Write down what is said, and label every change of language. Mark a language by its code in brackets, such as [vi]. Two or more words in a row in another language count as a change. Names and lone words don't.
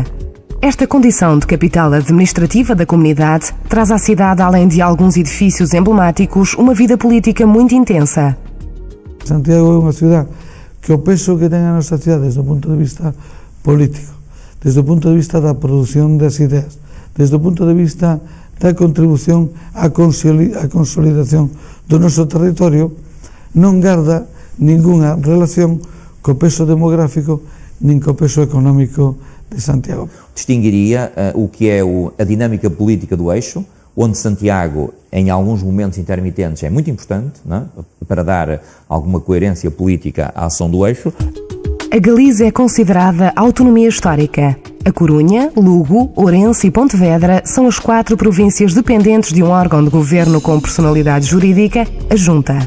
[pt] Esta condição de capital administrativa da comunidade traz à cidade, além de alguns edifícios emblemáticos, uma vida política muito intensa. Santiago é uma cidade que o peso que tem a nossa cidade desde o ponto de vista político, desde o ponto de vista da produção das ideias, desde o ponto de vista da [gl] contribución á consolidación do noso territorio, non garda ninguna relación co peso demográfico nin co peso económico de Santiago. [pt] Distinguiria o que é a dinâmica política do eixo, onde Santiago, em alguns momentos intermitentes, é muito importante, não é? Para dar alguma coerência política à ação do eixo. A Galiza é considerada autonomia histórica. A Corunha, Lugo, Ourense e Pontevedra são as 4 províncias dependentes de um órgão de governo com personalidade jurídica, a Junta.